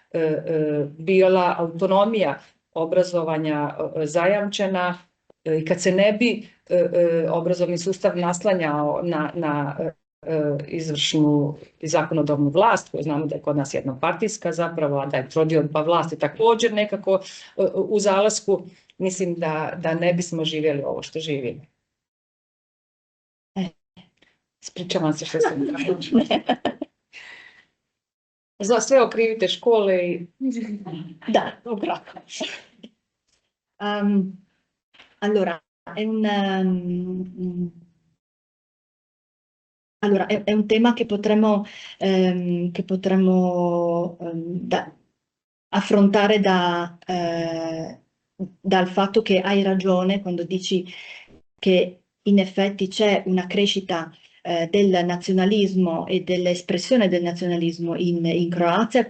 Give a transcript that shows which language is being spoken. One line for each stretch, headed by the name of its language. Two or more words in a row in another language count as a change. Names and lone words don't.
Croatian: bila autonomija obrazovanja zajamčena i kad se ne bi obrazovni sustav naslanjao na izvršnu i zakonodavnu vlast, koju znamo da je kod nas jednopartijska zapravo, a da je trodioba vlasti također nekako u zalasku, mislim da ne bismo živjeli ovo što živimo. Ispričavam se što sam za sve okrivite škole i... Da, dobro.
Italian: Allora, è un tema che potremmo affrontare dal fatto che hai ragione quando dici che in effetti c'è una crescita del nazionalismo e dell'espressione del nazionalismo in Croazia.